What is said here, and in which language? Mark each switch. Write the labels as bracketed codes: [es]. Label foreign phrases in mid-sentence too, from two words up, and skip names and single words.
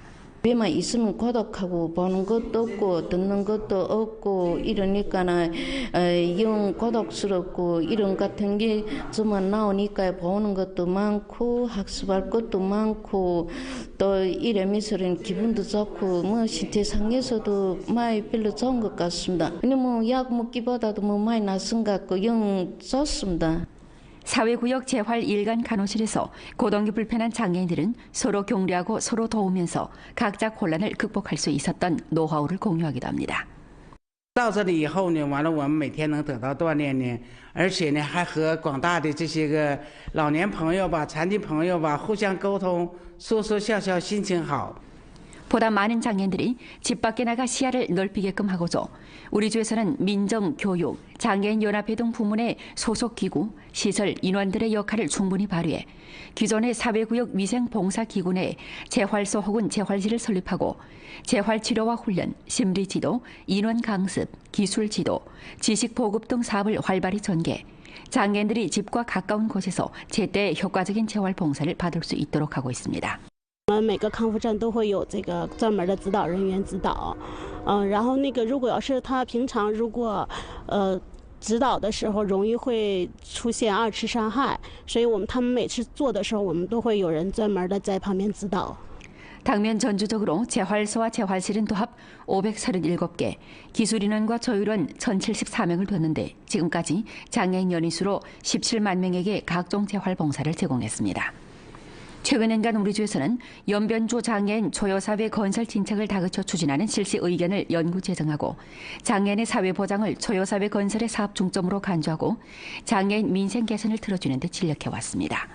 [ko] 집에만 있으면 고독하고 보는 것도 없고 듣는 것도 없고 이러니까는 영 고독스럽고 이런 같은 게 저만 나오니까 보는 것도 많고 학습할 것도 많고 또 이러면서는 기분도 좋고 뭐 신체상에서도 많이 별로 좋은 것 같습니다. 근데 뭐 약 먹기보다도 뭐 많이 낫은 것 같고 영 좋습니다. 사회구역 재활 일간 간호실에서 거동이 불편한 장애인들은 서로 격려하고 서로 도우면서 각자 혼란을 극복할 수 있었던 노하우를 공유하기도 합니다. [zh] 到这里以后呢，完了我们每天能得到锻炼呢，而且呢还和广大的这些个老年朋友吧、残疾朋友吧互相沟通，说说笑笑，心情好。 [ko] 보다 많은 장애인들이 집 밖에 나가 시야를 넓히게끔 하고자 우리 주에서는 민정, 교육, 장애인연합회 등 부문의 소속 기구, 시설, 인원들의 역할을 충분히 발휘해 기존의 사회구역 위생봉사기구 내 재활소 혹은 재활실을 설립하고 재활치료와 훈련, 심리지도, 인원 강습, 기술지도, 지식보급 등 사업을 활발히 전개, 장애인들이 집과 가까운 곳에서 제때 효과적인 재활봉사를 받을 수 있도록 하고 있습니다. [zh] 我们每个康复站都会有这个专门的指导人员指导，然后如果要是他平常指导的时候容易会出现二次伤害，所以他们每次做的时候，我们都会有人专门的在旁边指导。 [ko] 당면 전주적으로 재활소와 재활실은 도합 537개, 기술인원과 조율원 1,074명을 뒀는데 지금까지 장애인 연인 수로 17만 명에게 각종 재활봉사를 제공했습니다. 최근 년간 우리 주에서는 연변주 장애인 초여사회 건설 진척을 다그쳐 추진하는 실시 의견을 연구 제정하고 장애인의 사회보장을 초여사회 건설의 사업 중점으로 간주하고 장애인 민생 개선을 틀어주는 데 진력해왔습니다.